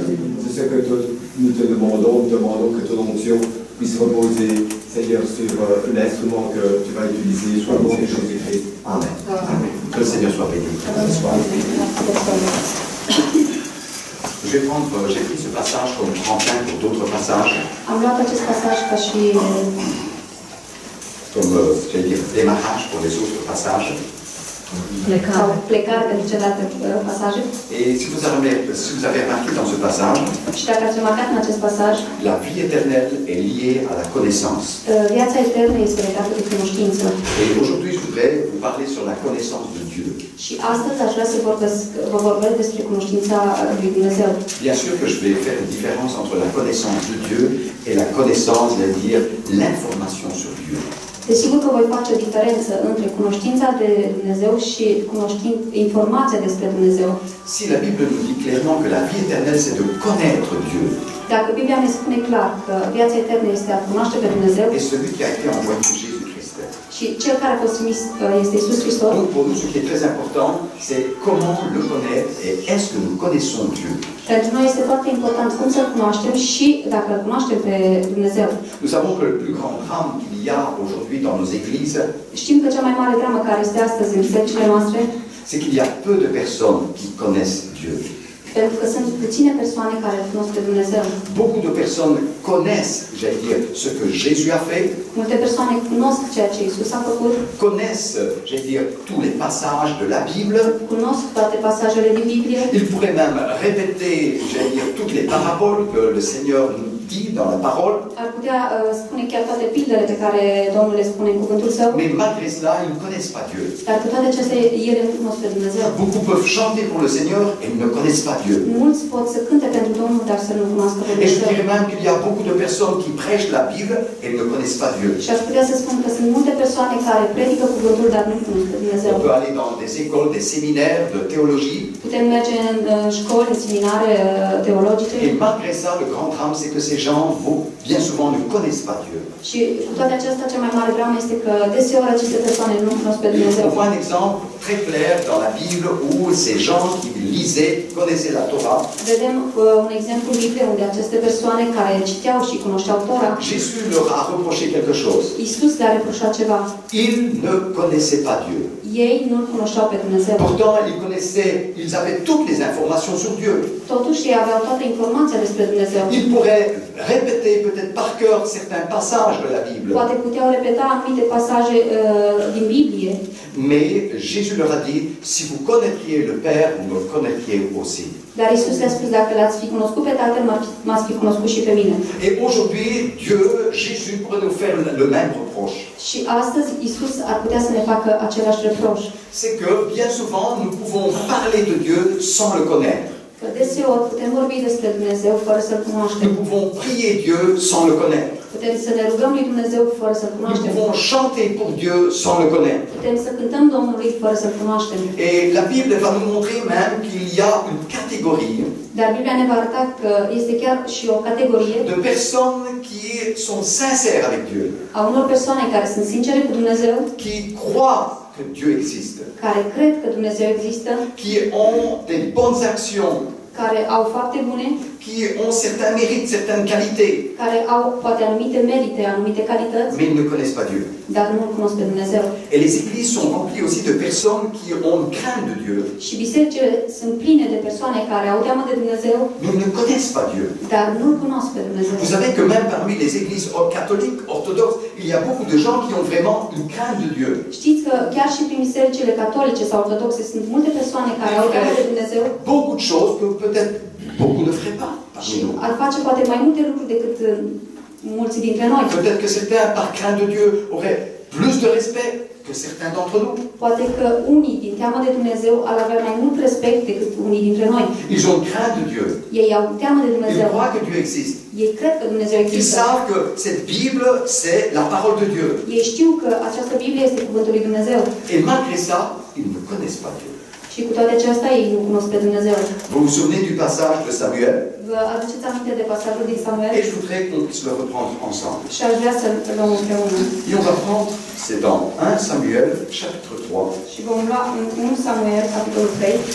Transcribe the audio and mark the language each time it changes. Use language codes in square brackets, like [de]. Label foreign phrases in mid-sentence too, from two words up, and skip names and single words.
[fr] C'est ce que nous te demandons. Nous demandons que ton onction puisse reposer, Seigneur, sur l'instrument que tu vas utiliser, soit au nom de Jésus-Christ. Amen. Amen. Que le Seigneur soit béni. J'ai pris ce passage comme tremplin pour d'autres passages, [ro] Am luat acest pasaj ca și [fr] comme, j'allais dire, démarrage pour les autres passages. [ro] sau plecare pentru celelalte pasaje. [fr] Et si vous avez remarqué dans ce passage, [ro] Și dacă ați remarcat în acest pasaj, [fr] la vie éternelle est liée à la connaissance. [ro] viața eternă este legată de cunoștință. [fr] Et aujourd'hui, je voudrais vous parler sur la connaissance de Dieu. [ro] Și astăzi aș vrea să vă vorbesc despre cunoștința lui Dumnezeu. [fr] Bien sûr que je vais faire une différence entre la connaissance de Dieu et la connaissance, c'est-à-dire l'information sur Dieu. [ro] Desigur că voi face o diferență între cunoștința de Dumnezeu și informația despre Dumnezeu. [fr] Si la Bible nous dit clairement que la vie éternelle, c'est de connaître Dieu, [ro] Dacă Biblia ne spune clar că viața eternă este a cunoaște pe Dumnezeu [fr] et celui qui a été envoyé, Jésus-Christ. [ro] și cel care a fost trimis este Iisus Hristos, [fr] Donc pour nous, ce qui est très important, c'est comment le connaître et est-ce que nous connaissons Dieu. [ro] pentru noi este foarte important cum să-L cunoaștem și dacă Îl cunoaștem pe Dumnezeu. [fr] Nous savons que le plus grand drame qu'il y a aujourd'hui dans nos églises, [ro] Știm că cea mai mare dramă care este astăzi în bisericile noastre, [fr] c'est qu'il y a peu de personnes qui connaissent Dieu. [ro] pentru că sunt puține persoane care îl cunosc pe Dumnezeu. [fr] Beaucoup de personnes connaissent, j'allais dire, ce que Jésus a fait, [ro] Multe persoane cunosc ceea ce Iisus a făcut, [fr] connaissent, j'allais dire, tous les passages de la Bible. [ro] cunosc toate pasajele din Biblie, [fr] Ils pourraient même répéter, j'allais dire, toutes les paraboles que le Seigneur nous dit dans la parole. [ro] ar putea spune chiar toate pildele pe care Domnul le spune în cuvântul Său, [fr] Mais malgré cela, ils ne connaissent pas Dieu. [ro] dar cu toate acestea ele nu cunosc pe Dumnezeu. [fr] Beaucoup peuvent chanter pour le Seigneur et ne connaissent pas Dieu. [ro] Mulți pot să cânte pentru Domnul, dar să nu cunoască pe [fr] Et je [ro] Dumnezeu. [fr] dirais même qu'il y a beaucoup de personnes qui prêchent la Bible et ne connaissent pas Dieu. [ro] Și aș putea să spun că sunt multe persoane care predică cuvântul, dar nu cunosc pe Dumnezeu. [fr] On peut aller dans des écoles, des séminaires de théologie. [ro] Putem merge în școli, în seminare teologice [fr] Et malgré ça, le grand drame, c'est que ces gens, bien souvent, ne connaissent pas Dieu. [ro] și cu toate acestea, cea mai mare dramă este că deseori aceste persoane nu cunosc pe Dumnezeu. [fr] On voit un exemple très clair dans la Bible où ces gens qui lisaient, connaissaient la Torah, [ro] Vedem un exemplu în Biblie unde aceste persoane care citeau și cunoșteau Tora, [fr] Jésus leur a reproché quelque chose. [ro] Iisus le-a reproșat ceva. [fr] Ils ne connaissaient pas Dieu. [ro] Ei nu-L cunoșteau pe Dumnezeu. [fr] Pourtant, ils avaient toutes les informations sur Dieu. [ro] Totuși ei aveau toată informația despre Dumnezeu. [fr] Ils pourraient répéter peut-être par cœur certains passages de la Bible. [ro] Poate puteau repeta anumite pasaje din Biblie. [fr] Mais Jésus leur a dit, si vous connaîtriez le Père, vous me connaîtriez aussi. [ro] Dar Iisus le-a spus, dacă l-ați fi cunoscut pe Tatăl, m-ați fi cunoscut și pe mine. [fr] Et aujourd'hui, Dieu, Jésus pourrait nous faire le même reproche. [ro] Și astăzi Iisus ar putea să ne facă același reproș. [fr] C'est que bien souvent, nous pouvons parler de Dieu sans le connaître. [ro] Că deseori putem vorbi despre Dumnezeu fără să-L cunoaștem. [fr] Nous pouvons prier Dieu sans le connaître. [ro] Putem să ne rugăm lui Dumnezeu fără să-L [fr] Nous [ro] cunoaștem. [fr] pouvons chanter pour Dieu sans le connaître. [ro] Putem să cântăm Domnului fără să-L cunoaștem. [fr] Et la Bible va nous montrer même qu'il y a une catégorie [ro] Dar Biblia ne va arăta că este chiar și o categorie [fr] de personnes qui sont sincères avec Dieu, [ro] a unor persoane care sunt sincere cu Dumnezeu, [fr] qui croient que Dieu existe, [ro] care cred că Dumnezeu există, [fr] qui ont des bonnes actions, [ro] care au fapte bune, [fr] qui ont certains mérites, certaines qualités, [ro] care au poate anumite merite, anumite calități, [fr] mais ils ne connaissent pas Dieu. [ro] dar nu-L cunosc pe Dumnezeu. [fr] Et les églises sont remplies aussi de personnes qui ont une crainte de Dieu, [ro] Și bisericile sunt pline de persoane care au teamă de Dumnezeu, [fr] mais ne connaissent pas Dieu. [ro] dar nu-L cunosc pe Dumnezeu. [fr] Vous savez que même parmi les églises catholiques, orthodoxes, il y a beaucoup de gens qui ont vraiment une crainte de Dieu. [ro] Știți că chiar și prin bisericile catolice sau ortodoxe sunt multe persoane care au teamă de Dumnezeu [fr] Beaucoup de choses que peut-être beaucoup ne feraient pas parmi [ro] și [fr] nous. [ro] ar face poate mai multe lucruri decât mulți dintre noi. [fr] Peut-être que certains, par crainte de Dieu, auraient plus de respect que certains d'entre nous. [ro] Poate că unii din teamă de Dumnezeu ar avea mai mult respect decât unii dintre noi. [fr] Ils ont crainte de Dieu. [ro] Ei au teamă de [fr] Ils [ro] Dumnezeu. [fr] croient que Dieu existe. [ro] Ei cred că Dumnezeu [fr] Ils [ro] există. [fr] savent que cette Bible, c'est la parole de Dieu. [ro] Ei știu că această Biblie este cuvântul lui Dumnezeu. [fr] Et malgré ça, ils ne connaissent pas Dieu. [ro] Și cu toate acestea ei nu cunosc pe Dumnezeu. [fr] Vous vous souvenez du passage de Samuel? [ro] Vă aduceți aminte de pasajul din Samuel? [fr] Et je voudrais qu'on puisse le reprendre ensemble. [ro] Și aș vrea să-l luăm împreună. [fr] Et on va prendre, c'est dans 1 Samuel, chapitre 3. [ro] Și vom lua în 1 Samuel, capitolul 3.